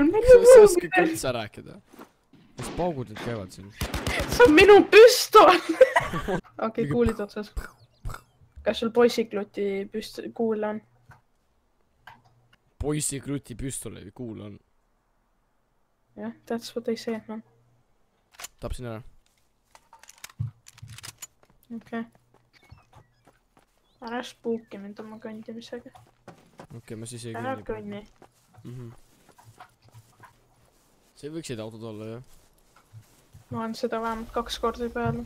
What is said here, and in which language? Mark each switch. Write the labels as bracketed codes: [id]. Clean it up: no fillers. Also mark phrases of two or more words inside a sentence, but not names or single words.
[et] Sa oskad üldse rääkida. Mis paugud need käivad siin? See on minu püstol! Okei, kuulid otsas. Kas sul poissikluti kuul on? Poissikluti püstol või kuul on? Jah, [en] that's what I say, no. [et] Tapsin ära. Okei. Ära spuuki mind oma kõndimisega. Okei, ma siis ei Ära kõnni. See võiksid autod olla, jah? Ma olen seda vähemalt 2 korda juba öelnud.